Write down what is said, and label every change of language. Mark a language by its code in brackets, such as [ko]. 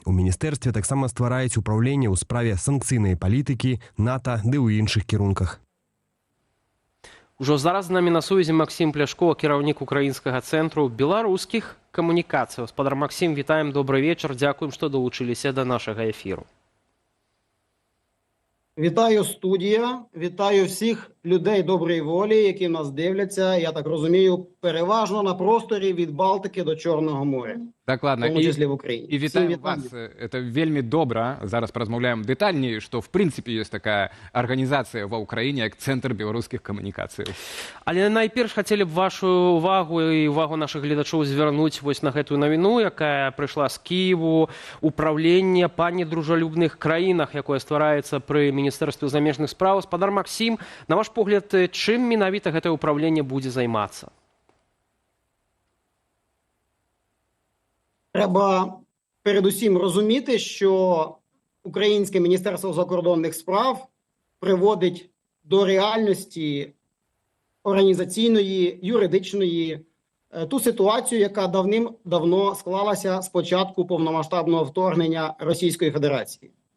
[be] У міністэрстве таксама ствараюць упраўленне ў справе санкцыйнай палітыкі, НАТО ды ў іншых кірунках. Ужо зараз з намі на сувязі Максім Пляшко, кіраўнік украінскага цэнтру беларускіх камунікацый. Гаспадар Максім, вітаем, добрый вечар, дзякуем, што долучыліся да нашага эфіру. [uk] Вітаю, студія, вітаю всіх людей доброї волі, які нас дивляться, я так розумію, переважно на просторі від Балтики до Чорного моря. [be] Дакладна. [uk] В тому числі в Україні. [be] І вітаю вас. Это вельмі добра. Зараз паразмаўляем дэтальней, што в прынцыпе ёсць такая арганізацыя ва ўкраіне, як Цэнтр беларускіх камунікацыяў. Але найперш хацелі б вашу увагу і увагу нашых гледачоў звярнуць вось на гэтую навіну, якая прыйшла з Кіеву, управленне па недружалюбных краінах, якое ствараецца пры Міністэрстве замежных спраў. Гаспадар Максім, на ваш погляд, чым менавіта гэтае ўправленне будзе займацца? [uk] Треба передусім розуміти, що Українське Міністерство закордонних справ приводить до реальності організаційної, юридичної ту ситуацію, яка давним-давно склалася з початку повномасштабного вторгнення Російської Федерації.